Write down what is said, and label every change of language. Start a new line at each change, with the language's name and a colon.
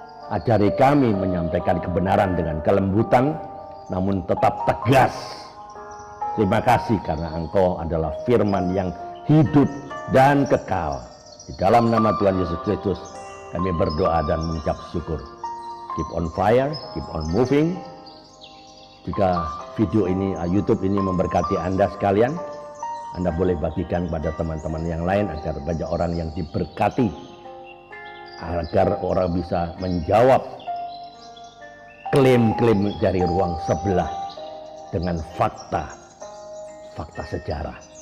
Indonesian: Ajari kami menyampaikan kebenaran dengan kelembutan namun tetap tegas. Terima kasih karena Engkau adalah firman yang hidup dan kekal. Di dalam nama Tuhan Yesus Kristus kami berdoa dan mengucap syukur.
English: Keep on fire, keep on moving.
Indonesian: Jika video ini, YouTube ini memberkati Anda sekalian, Anda boleh bagikan pada teman-teman yang lain agar banyak orang yang diberkati, agar orang bisa menjawab klaim-klaim dari ruang sebelah dengan fakta sejarah.